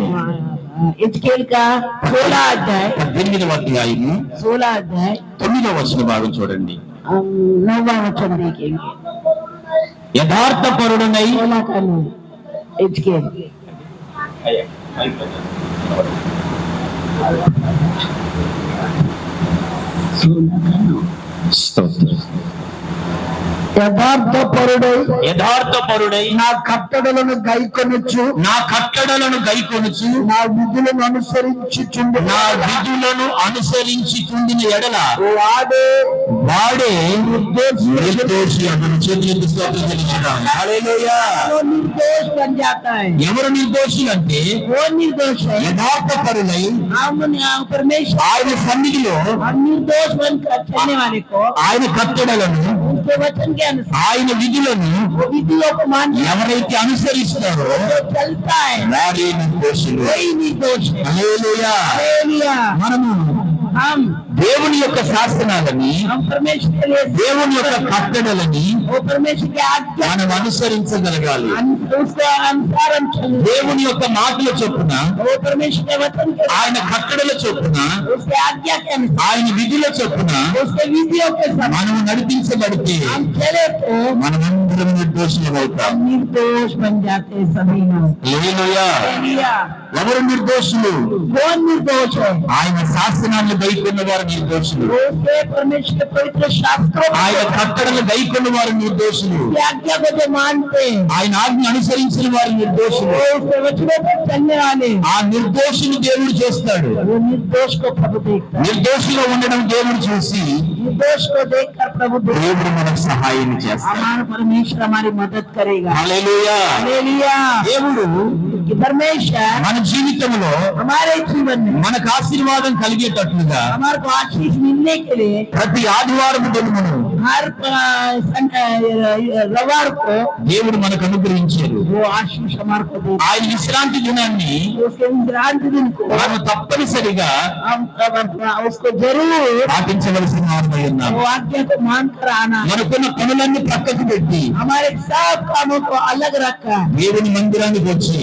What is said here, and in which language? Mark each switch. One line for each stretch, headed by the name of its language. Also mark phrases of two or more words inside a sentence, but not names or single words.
Hindi: हिजकिय्याह का 16 अध्याय
Telugu: 18వ అధ్యాయము
Hindi: 16 अध्याय
Telugu: 9వ వచన భాగం చూడండి.
Hindi: 9वां वचन देखेंगे।
Telugu: యథార్థపరుడనై
Hindi: 16 का 9 हिजकिय्याह
Telugu: యథార్థపరుడై నా కట్టడలను గైకొనొచ్చు, నా కట్టడలను గైకొనుచు నా విధులను అనుసరించుచుండు, నా విధులను అనుసరించి చుండిన ఎడల వాడే నిర్దోషి అతను చేతులెత్తి స్తోత్రం చెల్లించుదాం. హల్లెలూయా.
Hindi: वो निर्दोष बन जाता है।
Telugu: ఎవరు నిర్దోషులు అంటే
Hindi: वो निर्दोष है,
Telugu: యథార్థపరులై
Hindi: हम परमेश्वर
Telugu: ఆయన సన్నిధిలో
Hindi: हम निर्दोष बनकर चलने वाले को
Telugu: ఆయన కట్టడలను
Hindi: उनके वचन के अनुसार
Telugu: ఆయన విధులను
Hindi: वो विधियों को मान
Telugu: ఎవరైతే అనుసరిస్తారో
Hindi: जो चलता है
Telugu: వారే నిర్దోషులు.
Hindi: वही निर्दोष है।
Telugu: హల్లెలూయా.
Hindi: हालेलुया।
Telugu: మనము
Hindi: हम
Telugu: దేవుని యొక్క శాసనాలని,
Hindi: परमेश्वर के लिए
Telugu: దేవుని యొక్క కట్టడలని
Hindi: वो परमेश्वर के आज्ञा
Telugu: మనం అనుసరించగలగాలి.
Hindi: उसके अनुसार हम चलें।
Telugu: దేవుని యొక్క మాటల చొప్పున,
Hindi: वो परमेश्वर के वचन के
Telugu: ఆయన కట్టడల చొప్పున,
Hindi: उसके आज्ञा के अनुसार
Telugu: ఆయన విధుల చొప్పున
Hindi: उसके विधियों के साथ
Telugu: మనము నడిపించబడితే
Hindi: हम चले तो
Telugu: మనమందరం నిర్దోషులమవుతాం.
Hindi: हम निर्दोष बन जाते हैं सभी हम।
Telugu: హల్లెలూయా.
Hindi: हालेलुया।
Telugu: ఎవరు నిర్దోషులు?
Hindi: कौन निर्दोष है?
Telugu: ఆయన శాసనాన్ని గైకొన్న వారు నిర్దోషులు.
Hindi: उसके परमेश्वर के पवित्र शास्त्रों
Telugu: ఆయన కట్టడలు గైకొన్న వారు నిర్దోషులు.
Hindi: की आज्ञा को जो मानते हैं,
Telugu: ఆయన ఆజ్ఞ అనుసరించిన వారు నిర్దోషులు.
Hindi: वो उसके वचनों पर चलने वाले,
Telugu: ఆ నిర్దోషిని దేవుడు చేస్తాడు.
Hindi: वो निर्दोष को प्रभु देखता है।
Telugu: నిర్దోషిగా ఉండడం దేవుడు చూసి
Hindi: निर्दोष को देखकर प्रभु देखता
Telugu: దేవుడు మనకు సహాయం
Hindi: है।
Telugu: చేస్తాడు.
Hindi: हमारा परमेश्वर हमारी मदद करेगा।
Telugu: హల్లెలూయా.
Hindi: हालेलुया।
Telugu: దేవుడు
Hindi: कि परमेश्वर
Telugu: మన జీవితంలో
Hindi: हमारे जीवन में
Telugu: మనకు ఆశీర్వాదం కలిగేటట్లుగా
Hindi: हमारे को आशीष मिलने के लिए
Telugu: ప్రతి ఆదివారం దినమును
Hindi: हर रविवार को
Telugu: దేవుడు మనకు అనుగ్రహించారు.
Hindi: वो आशीष हमारे को देता
Telugu: ఆయన విశ్రాంతి దినాన్ని
Hindi: है। उसके विश्रांति दिन को
Telugu: మనం తప్పనిసరిగా
Hindi: हम उसको जरूर
Telugu: పాటించవలసిన వారమై ఉన్నాం.
Hindi: वो आज्ञा को मानकर आना,
Telugu: మనకున్న పనులన్నీ ప్రక్కకు పెట్టి
Hindi: हमारे सब कामों को अलग रखा,
Telugu: దేవుని మందిరానికి వచ్చి